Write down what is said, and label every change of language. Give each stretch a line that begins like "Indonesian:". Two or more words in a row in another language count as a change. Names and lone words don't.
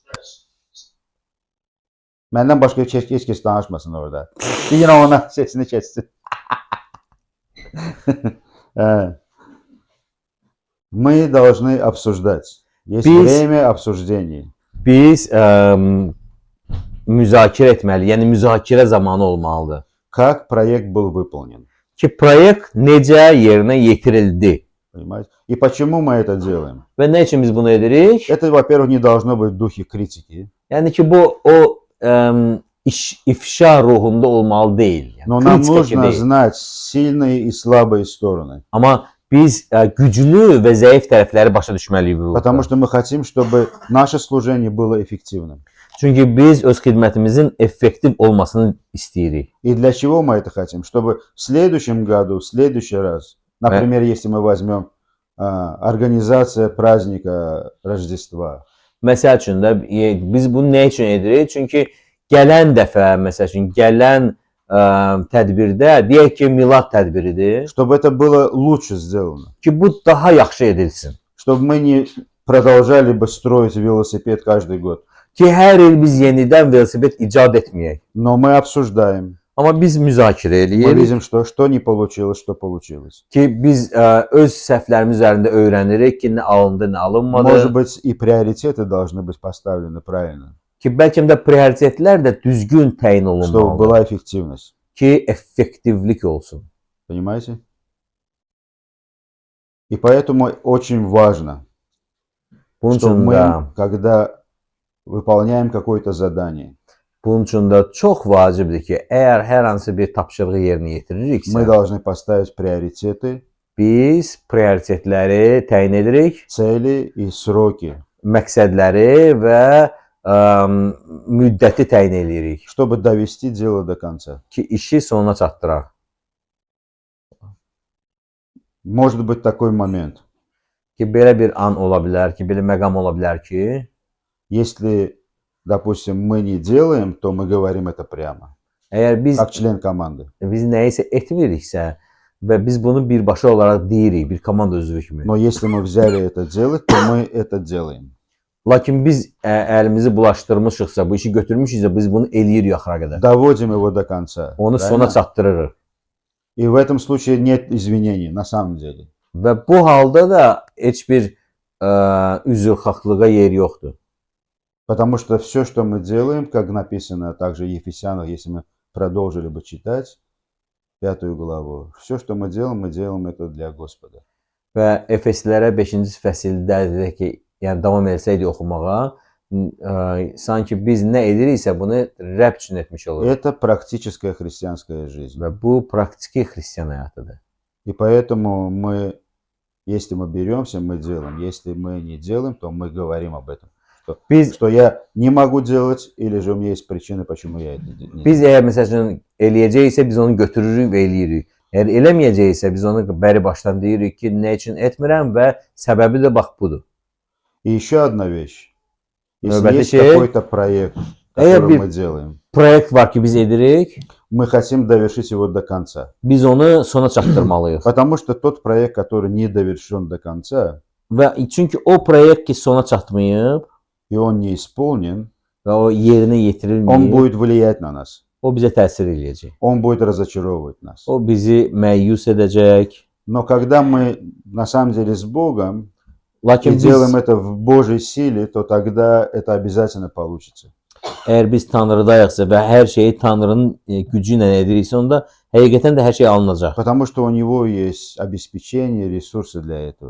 Azerbaijani: Məndən başqa heç kəs danışmasın orada.
Turkish: Yine ona sesini kessin.
Russian: Мы должны обсуждать. Есть время обсуждений.
Azerbaijani: Biz müzakirə etməli, yəni müzakirə zamanı olmalıdır.
Russian: Как проект был выполнен.
Azerbaijani: Ki proyekt necə yerinə yetirildi
Russian: Понимаете? И почему мы это делаем?
Azerbaijani: və nə üçün biz bunu edirik?
Russian: Это, во-первых, не должно быть в духе критики.
Azerbaijani: Yəni ki, bu o ifşa ruhunda olmalı deyil. Yəni,
Russian: Но нам
Azerbaijani: kritika
Russian: нужно
Azerbaijani: deyil.
Russian: знать sильные и слабые stороны.
Azerbaijani: Amma biz güclü və zəif tərəfləri başa düşməliyik bu.
Russian: Потому что мы хотим, чтобы наше служение было эффективным.
Azerbaijani: Çünki biz öz xidmətimizin effektiv olmasını istəyirik.
Russian: И для чего мы это хотим? Чтобы в следующем году, в следующий раз, например, если мы возьмем организация праздника Рождества.
Azerbaijani: Məsəl üçün də biz bunu nə üçün edirik? Çünki gələn dəfə, məsəl üçün, gələn tədbirdə, deyək ki, milad tədbiridir.
Russian: Чтобы это было лучше сделано.
Azerbaijani: Ki bu daha yaxşı edilsin.
Russian: Чтобы мы не продолжали бы строить велосипед каждый год.
Azerbaijani: Ki hər il biz yenidən velosiped icad etməyək.
Russian: Но мы обсуждаем.
Azerbaijani: Amma biz müzakirə
Russian: Мы
Azerbaijani: edirik
Russian: видим, что не получилось, что получилось.
Azerbaijani: ki biz öz səhvlərimiz üzərində öyrənirik ki, nə alındı, nə alınmadı.
Russian: Может быть, и приоритеты должны быть поставлены правильно,
Azerbaijani: Ki bəlkə də prioritetlər də düzgün təyin
Russian: чтобы
Azerbaijani: olunmalıdır
Russian: была эффективность.
Azerbaijani: ki effektivlik olsun.
Russian: Понимаете? И поэтому очень важно,
Azerbaijani: Bunun
Russian: что
Azerbaijani: üçün də
Russian: мы, когда выполняем какое-то задание,
Azerbaijani: Bunun üçün də çox vacibdir ki, əgər hər hansı bir tapşırığı yerinə
Russian: мы
Azerbaijani: yetiririksə,
Russian: должны поставить приоритеты,
Azerbaijani: biz prioritetləri təyin edirik,
Russian: цели и сроки,
Azerbaijani: məqsədləri və müddəti təyin edirik
Russian: чтобы довести дело до конца.
Azerbaijani: ki, işi sonuna çatdıraq.
Russian: Может быть такой момент,
Azerbaijani: Ki, belə bir an ola bilər ki, belə məqam ola bilər ki,
Russian: если, допустим, мы не делаем, то мы говорим это прямо.
Azerbaijani: Əgər biz
Russian: как член команды.
Azerbaijani: nəyisə etmiriksə və biz bunu birbaşa olaraq deyirik, bir komanda üzvü kimi.
Russian: Но если мы взяли это делать, то мы это делаем.
Azerbaijani: Lakin biz əlimizi bulaşdırmışıqsa, bu işi götürmüşüksə, biz bunu eləyirik axıra qədər.
Russian: Доводим его до конца.
Azerbaijani: Onu
Russian: Правильно?
Azerbaijani: sona çatdırırıq.
Russian: И в этом случае нет извинений, на самом деле.
Azerbaijani: Və bu halda da heç bir üzrxahlığa yer yoxdur.
Russian: Потому что все, что мы делаем, как написано также в Ефесянах, если мы продолжили бы читать 5 главу, все, что мы делаем это для Господа.
Azerbaijani: Və Efeslilərə 5-ci fəsildə dedik ki, yəni davam etsəydik oxumağa, sanki biz nə ediriksə bunu Rəbb üçün etmiş oluruq.
Russian: Это практическая христианская жизнь.
Azerbaijani: Və bu praktiki xristian həyatıdır.
Russian: И поэтому мы, если мы беремся, мы делаем. Если мы не делаем, то мы говорим об этом. Что я не могу делать, или же у меня есть причины, почему я это не делаю.
Azerbaijani: Biz əgər məsəl üçün eləyəcəksə biz onu götürürük və eləyirik. Əgər eləməyəcəksə biz onu bəri başdan deyirik ki, nə üçün etmirəm və səbəbi də bax budur.
Russian: И еще одна вещь. Если
Azerbaijani: Növbəti
Russian: есть
Azerbaijani: şey,
Russian: какой-то проект, который мы делаем,
Azerbaijani: proyekt var ki biz edirik,
Russian: мы хотим довершить его до конца.
Azerbaijani: biz onu sona çatdırmalıyıq.
Russian: Потому что тот проект, который не довершен до конца,
Azerbaijani: Və çünki o proyekt ki sona çatmayıb
Russian: и он не исполнен,
Azerbaijani: və o yerinə
Russian: он
Azerbaijani: yetirilməyib,
Russian: будет влиять на нас.
Azerbaijani: o bizə təsir eləyəcək.
Russian: Он будет разочаровывать нас.
Azerbaijani: O bizi məyus edəcək.
Russian: Но когда мы на самом деле с Богом и
Azerbaijani: Lakin biz,
Russian: делаем это в Божьей силе, то тогда это обязательно получится.
Azerbaijani: əgər biz Tanrıdayıqsa və hər şeyi Tanrının gücü ilə ediriksə, onda həqiqətən də hər şey alınacaq.
Russian: Потому что у него есть обеспечение, ресурсы для этого.